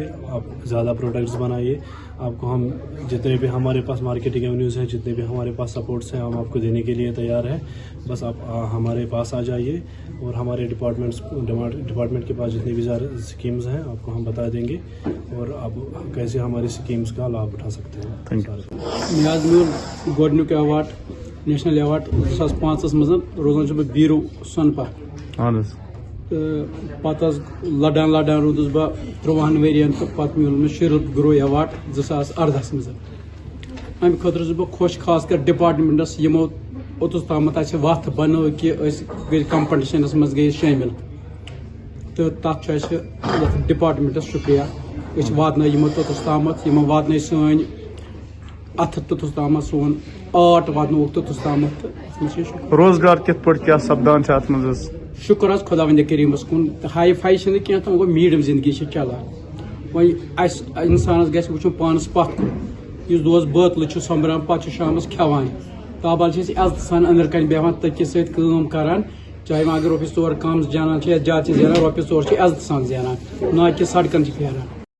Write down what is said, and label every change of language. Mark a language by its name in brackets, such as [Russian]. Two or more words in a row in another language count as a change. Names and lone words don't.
[Urdu] آپ زیادہ پروڈکٹس بنائیے, آپ کو ہم جتنے بھی ہمارے پاس [English] marketing avenues [Urdu] ہیں, جتنے بھی ہمارے پاس سپورٹس ہیں, ہم آپ کو دینے کے لیے تیار ہیں. بس آپ ہمارے پاس آ جائیے اور ہمارے ڈپارٹمنٹ کے پاس جتنی بھی اسکیمز ہیں آپ کو ہم بتا دیں گے اور آپ کیسے ہماری اسکیمز کا لابھ اٹھا سکتے ہیں. [Kashmiri] گۄڈنیُک ایوارڈ نیشنل ایوارڈ 2005 مز روزان بہ بیرو سۄنپا پتہ لڑان رودس بہ 13 ورین تو پتہ میول مے شیرل گرو ایوارڈ 2018 مز. امہ خاطر بہ خوش خاص کر ڈپارٹمنٹس یمو اوتس تامت وتھ بنو کہ گئی کمپٹیشنس مز گئی شامل تو تک ڈپارٹمنٹس شکریہ. واتن یمو توتس تامت یمو واتن سن اتھ توتس تامت سون آرٹ واتن توتس تامت. روزگار کت پہ کیا سپدان ات مز شکر حظ خدا وند کریمس کن. ہائی فائی چھ کی گو میڈیم زندگی چلان. وی انسانس گھس وچن پانس پتھ کن اس دوس بٲتلہٕ سومبران پتہ شامس کھیوان تابال عزت سان اندر کن بیہوان تکس ست کٲم کران چاہے وۄنۍ اگر رۄپیس 4 کم زینان یا زیادٕ زینان رۄپیس 4 عزت سان زینان نہ کہ سڑکن پھیران.